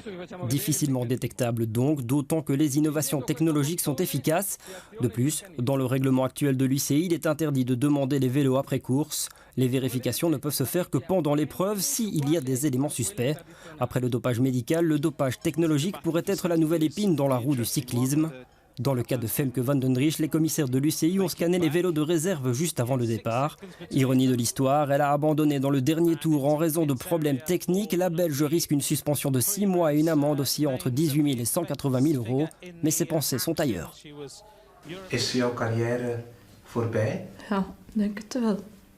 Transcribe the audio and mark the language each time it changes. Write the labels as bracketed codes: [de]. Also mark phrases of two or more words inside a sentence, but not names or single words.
[fr] Difficilement détectable donc, d'autant que les innovations technologiques sont efficaces. De plus, dans le règlement actuel de l'UCI, il est interdit de demander les vélos après course. Les vérifications ne peuvent se faire que pendant l'épreuve s'il y a des éléments suspects. Après le dopage médical, le dopage technologique pourrait être la nouvelle épine dans la roue du cyclisme. Dans le cas de Femke van den Driesch, les commissaires de l'UCI ont scanné les vélos de réserve juste avant le départ. Ironie de l'histoire, elle a abandonné dans le dernier tour en raison de problèmes techniques. La Belge risque une suspension de 6 mois et une amende oscillant entre 18 000 et 180 000 euros. Mais ses pensées sont ailleurs. [nl] Is jouw carrière voorbij? Ja, denk het wel.